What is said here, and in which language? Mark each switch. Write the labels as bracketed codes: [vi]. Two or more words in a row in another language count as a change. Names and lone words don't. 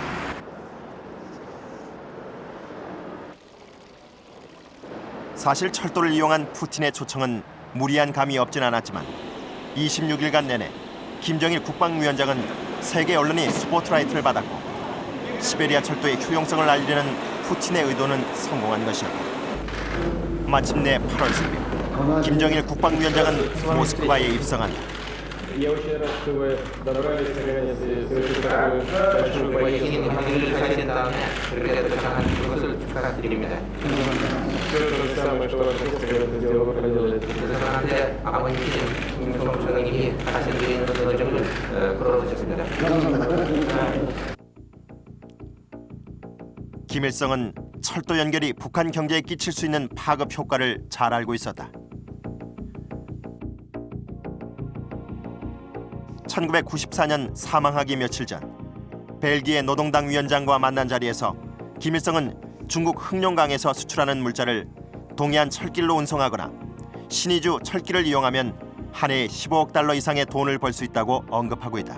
[ko] 사실 철도를 이용한 푸틴의 초청은 무리한 감이 없진 않았지만 26일간 내내 김정일 국방위원장은 세계 언론이 스포트라이트를 받았고 시베리아 철도의 효용성을 알리려는 푸틴의 의도는 성공한 것이었다. 마침내 8월 3일 김정일 국방위원장은 모스크바에 입성한다. [ru] Я очень рад, что вы добрались наконец и совершили такую большую поездку. Все то же самое, что ваш отец когда-то сделал, вы проделали. [ko] 김일성은 철도 연결이 북한 경제에 끼칠 수 있는 파급 효과를 잘 알고 있었다. 1994년 사망하기 며칠 전 벨기에 노동당 위원장과 만난 자리에서 김일성은 중국 흑룡강에서 수출하는 물자를 동해안 철길로 운송하거나 신의주 철길을 이용하면 한 해에 15억 달러 이상의 돈을 벌 수 있다고 언급하고 있다.